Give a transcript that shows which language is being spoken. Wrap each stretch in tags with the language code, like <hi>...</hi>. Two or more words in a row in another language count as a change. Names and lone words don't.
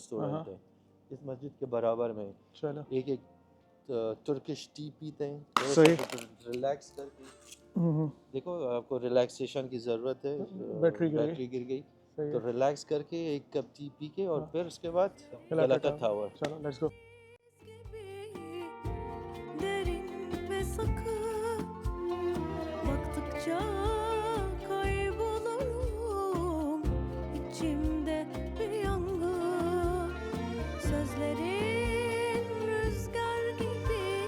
<ur>ریسٹورنٹ ہے اس مسجد کے برابر میں. چلو. ایک</ur> <en>Turkish tea</en> <ur>پیتے ہیں، تھوڑا صحیح. سا ریلیکس کرکے. हम्म, دیکھو آپ کو ریلیکسیشن کی ضرورت ہے, بیٹری گر گئی. بیٹری گر گئی, صحیح تو ہے. ریلیکس کرکے ایک</ur> <en>cup tea</en> <ur>پی کے اور ہاں. پھر اس کے بعد गलाटा गलाटा टावर। टावर। چلو</ur> <en>let's go.</en> <tr>Derin ve sakın baktıkça kaybolurum içimde bir yangın sözlerin rüzgar gibi</tr>